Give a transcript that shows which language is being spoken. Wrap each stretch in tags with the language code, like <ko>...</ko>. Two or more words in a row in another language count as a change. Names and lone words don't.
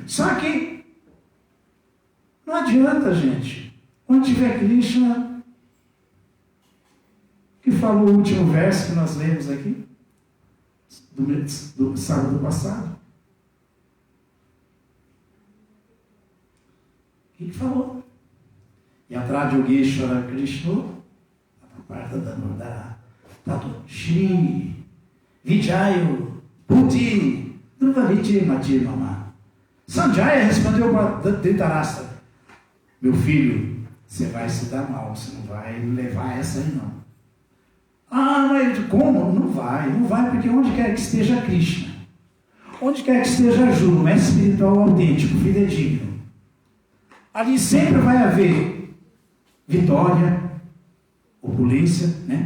<pt>Só que não adianta, gente. Onde tiver Krishna, que falou o último verso que nós lemos aqui, do sábado passado. O que falou?</pt> <sa>Yatra Yogeshwara Krishna, Aparta Dananda, Tato Shri, Vijayo, Puti, Druvaviti Mati Mama.</sa> <pt>Sanjaya respondeu para Dhritarashtra: meu filho, você vai se dar mal, você não vai levar essa aí não. Ah, mas como? Não vai, porque onde quer que esteja Krishna, onde quer que esteja Arjuna, mestre espiritual autêntico, fidedigno, ali sempre vai haver vitória, opulência, né?</pt>